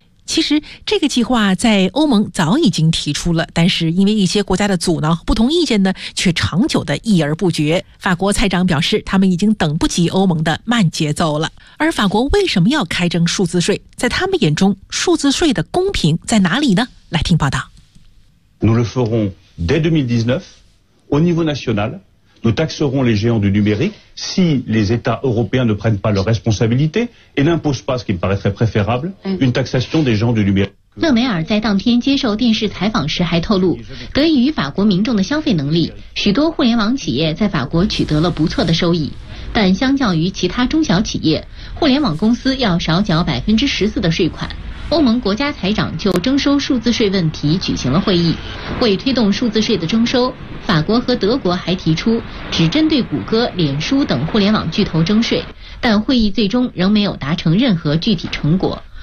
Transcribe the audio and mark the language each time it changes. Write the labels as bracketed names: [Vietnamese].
[Chinese] 其实这个计划在欧盟早已经提出了，但是因为一些国家的阻挠和不同意见呢，却长久的议而不决。法国财长表示，他们已经等不及欧盟的慢节奏了。而法国为什么要开征数字税？在他们眼中，数字税的公平在哪里呢？来听报道。 [French] Nous le ferons dès 2019, au niveau national, nous taxerons les géants du numérique, si les États européens ne prennent pas leurs responsabilités et n'imposent pas, ce qui me paraîtrait préférable, une taxation des gens du numérique. [Chinese] 勒梅尔在当天接受电视采访时还透露，得益于法国民众的消费能力，许多互联网企业在法国取得了不错的收益，但相较于其他中小企业，互联网公司要少缴14%的税款。欧盟国家财长就征收数字税问题举行了会议，为推动数字税的征收，法国和德国还提出只针对谷歌、脸书等互联网巨头征税，但会议最终仍没有达成任何具体成果。